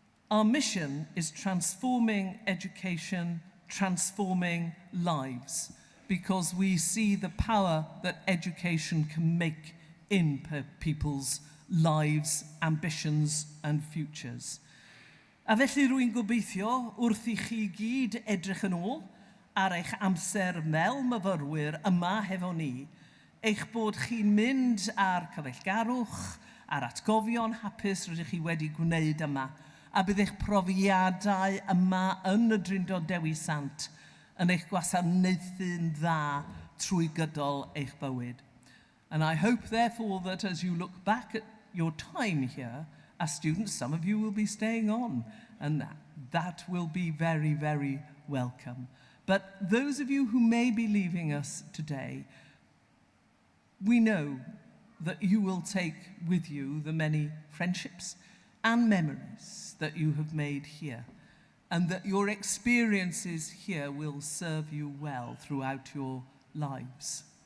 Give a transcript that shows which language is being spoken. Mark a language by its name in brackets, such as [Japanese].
[English] Our mission is transforming education, transforming lives, because we see the power that education can make in people's lives, ambitions and futures. [Welsh] A felly rwy'n gobeithio wrth i chi gyd edrych yn ôl ar eich amser fel myfyrwyr yma hefo ni, eich bod chi'n mynd ar cyfeillgarwch, ar atgofion hapus rydych chi wedi gwneud yma, a bydd eich profiadau yma yn y Drindod Dewi Sant yn eich gwasanaethu'n dda trwy gydol eich bywyd. [English] And I hope, therefore, that as you look back at your time here, as students, some of you will be staying on, and that will be very, very welcome. But those of you who may be leaving us today, we know that you will take with you the many friendships and memories that you have made here, and that your experiences here will serve you well throughout your lives.